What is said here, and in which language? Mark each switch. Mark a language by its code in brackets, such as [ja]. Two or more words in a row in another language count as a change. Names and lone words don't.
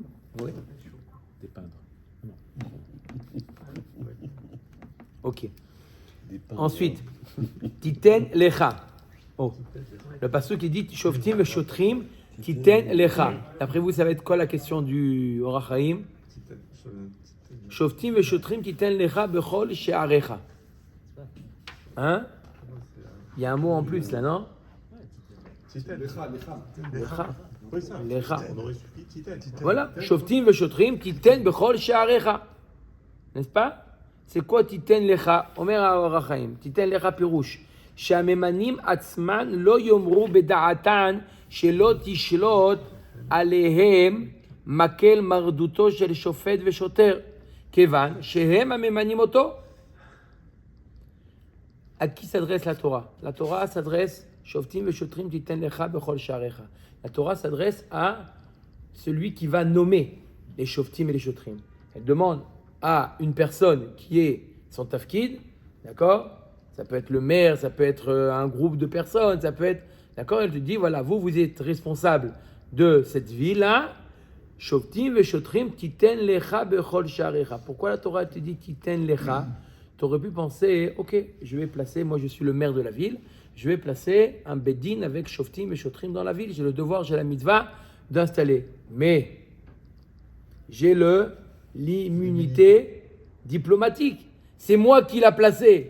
[fr] Oui. Dépeindre. Ok. Ensuite, [he] תיתן לך. [fr] Oh. Le passage qui dit Shoftim et Shotrim, [he] תיתן לך. [fr] D'après vous, ça va être quoi la question du Orach Chaim? [he] שופטים et שוטרים, תיתן לך בכל שעריך. [fr] Hein? Il y a un mot en plus là, non? Lecha. Lecha. Oui, ça. Lecha. On aurait suffi de Titen. [he] Voilà. שופטים et שוטרים, תיתן בכל שעריך. [fr] N'est-ce pas? C'est quoi [he] תיתן לך? אומר אור החיים. תיתן לך פירוש. שהממנים עצמן לא יאמרו בדעתן שלא תשלוט עליהם מקל מרדותו של שופט ושוטר, כיוון שהם הממנים אותו. [fr] À qui s'adresse la Torah? La Torah s'adresse [he] שופטים ושוטרים תיתן לך בכל שעריך. [fr] La Torah s'adresse à celui qui va nommer les shoftim et les shotrim. Elle demande à une personne qui est son tafkid, d'accord? Ça peut être le maire, ça peut être un groupe de personnes, ça peut être... D'accord? Elle te dit, voilà, vous êtes responsable de cette ville-là. [he] שופטים ושוטרים תיתן לך בכל שעריך. [fr] Pourquoi la Torah te dit [he] תיתן לך? [fr] Tu aurais pu penser, ok, je vais placer, moi je suis le maire de la ville, je vais placer un beddin avec shoftim et shotrim dans la ville. J'ai le devoir, j'ai la mitzvah d'installer. Mais j'ai l'immunité diplomatique. C'est moi qui l'a placé.